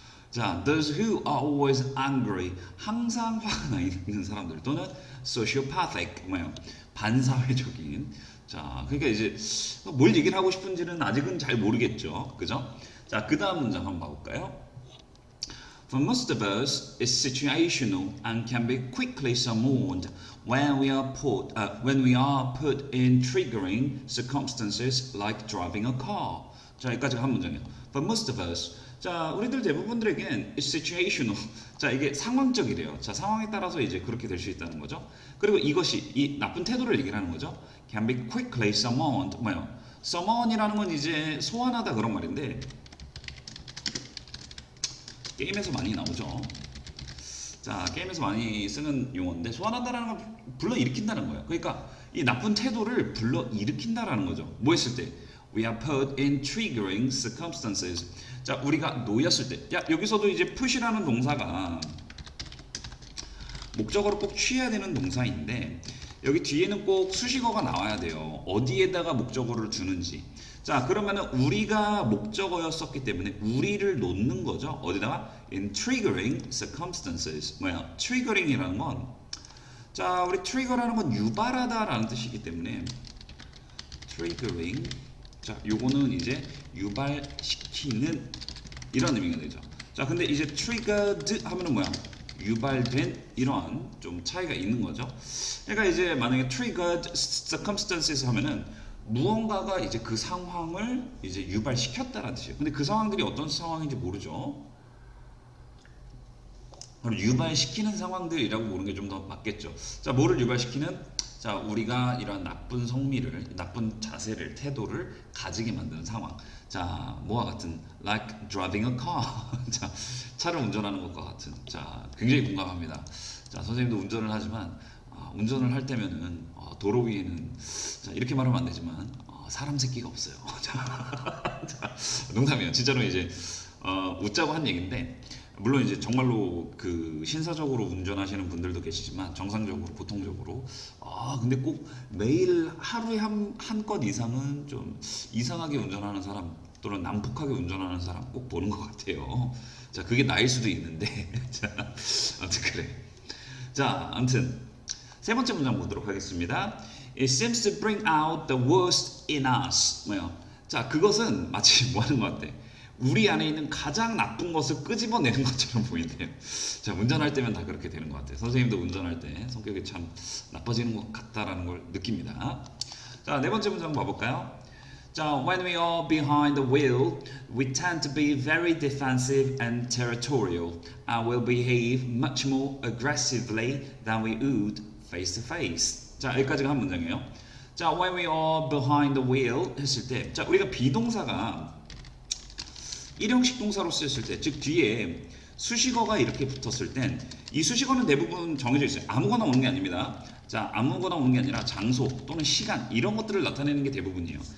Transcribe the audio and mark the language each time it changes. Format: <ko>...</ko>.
<ko>자,</ko> <en>those who are always angry.</en> <ko>항상 화가 나 있는 사람들 또는 sociopathic. 뭐요? 반사회적인. 자, 그러니까 이제 뭘 얘기를 하고 싶은지는 아직은 잘 모르겠죠. 그죠? 자, 그 다음 문장 한번 봐볼까요?</ko> <en>For most of us, it's situational and can be quickly summoned when we are put in triggering circumstances like driving a car.</en> <ko>자, 여기까지 한 문장이에요.</ko> <en>For most of us.</en> <ko>자, 우리들 대부분들에겐</ko> <en>it's situational.</en> <ko>자, 이게 상황적이래요. 자, 상황에 따라서 이제 그렇게 될 수 있다는 거죠. 그리고 이것이 이 나쁜 태도를 얘기를 하는 거죠.</ko> <en>Can be quickly summoned.</en> <ko>뭐요? summon이라는 건 이제 소환하다 그런 말인데 게임에서 많이 나오죠. 자, 게임에서 많이 쓰는 용어인데 소환한다라는 건 불러일으킨다는 거예요. 그러니까 이 나쁜 태도를 불러일으킨다라는 거죠. 뭐 했을 때?</ko> <en>We are put in triggering circumstances.</en> <ko>자, 우리가 놓였을 때. 야, 여기서도 이제 put이라는 동사가 목적어로 꼭 취해야 되는 동사인데 여기 뒤에는 꼭 수식어가 나와야 돼요. 어디에다가 목적어를 두는지. 자, 그러면은 우리가 목적어였었기 때문에 우리를 놓는 거죠. 어디다가?</ko> <en>In triggering circumstances.</en> <ko>뭐야? triggering이라는 건 자, 우리 trigger라는 건 유발하다라는 뜻이기 때문에 triggering. 자, 요거는 이제 유발시키는 이런 의미가 되죠. 자, 근데 이제 triggered 하면은 뭐야? 유발된 이런 좀 차이가 있는 거죠. 그러니까 이제 만약에</ko> <en>triggered circumstances</en> <ko>하면은 무언가가 이제 그 상황을 이제 유발시켰다라는 뜻이에요. 근데 그 상황들이 어떤 상황인지 모르죠. 그럼 유발시키는 상황들이라고 보는 게 좀 더 맞겠죠. 자, 뭐를 유발시키는? 자, 우리가 이런 나쁜 성미를, 나쁜 자세를, 태도를 가지게 만드는 상황. 자, 뭐와 같은</ko> <en>like driving a car.</en> <ko>자, 차를 운전하는 것과 같은. 자, 굉장히 공감합니다. 자, 선생님도 운전을 하지만 운전을 할 때면은 도로 위에는 자, 이렇게 말하면 안 되지만 사람 새끼가 없어요. 자, 농담이에요. 진짜로 이제 웃자고 한 얘기인데 물론 이제 정말로 그 신사적으로 운전하시는 분들도 계시지만 정상적으로 보통적으로 근데 꼭 매일 하루에 한 건 이상은 좀 이상하게 운전하는 사람 또는 난폭하게 운전하는 사람 꼭 보는 것 같아요. 자, 그게 나일 수도 있는데 자, 아무튼 그래. 자, 아무튼 세 번째 문장 보도록 하겠습니다.</ko> <en>It seems to bring out the worst in us.</en> <ko>뭐요? 자, 그것은 마치 뭐 하는 것 같아? 우리 안에 있는 가장 나쁜 것을 끄집어내는 것처럼 보인대요. 자, 운전할 때면 다 그렇게 되는 것 같아요. 선생님도 운전할 때 성격이 참 나빠지는 것 같다라는 걸 느낍니다. 자, 네 번째 문장 봐볼까요? 자,</ko> <en>when we are behind the wheel, we tend to be very defensive and territorial, and will behave much more aggressively than we would face to face.</en> <ko>자, 여기까지가 한 문장이에요. 자,</ko> <en>when we are behind the wheel</en> <ko>했을 때, 자, 우리가 비동사가 일형식 동사로 쓰였을 때, 즉 뒤에 수식어가 이렇게 붙었을 땐 이 수식어는 대부분 정해져 있어요. 아무거나 오는 게 아닙니다. 자, 아무거나 오는 게 아니라 장소 또는 시간 이런 것들을 나타내는 게 대부분이에요.</ko>